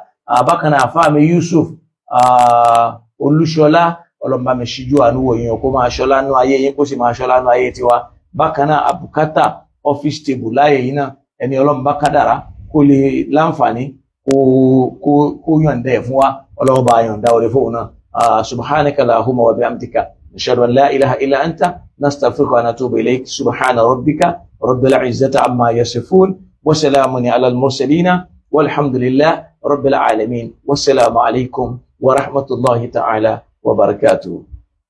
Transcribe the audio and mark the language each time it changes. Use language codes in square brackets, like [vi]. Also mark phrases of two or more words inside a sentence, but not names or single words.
[yo] Bákan náà àfáà mi Yusuf Olúṣọlá Ọlọ́run bá mi ṣíjú àánú wò yín kó máa ṣọlá nú ayé yín kó sì máa ṣọlá nú ayé tiwa. Bákan náà àbùkátà [en] office table [yo] láyé yín náà ẹni Ọlọ́run bá kádàrá kó lè láǹfààní kó yọ̀ǹda ẹ̀ fún wa Ọlọ́run bá yọ̀ǹda orí fóun náà. [ar] سبحانك اللهم وبحمدك نشهد أن لا إله إلا أنت نستغفرك ونتوب إليك. سبحان ربك رب العزة عما يصفون وسلام على المرسلين والحمد لله رب العالمين. والسلام عليكم ورحمة الله تعالى وبركاته.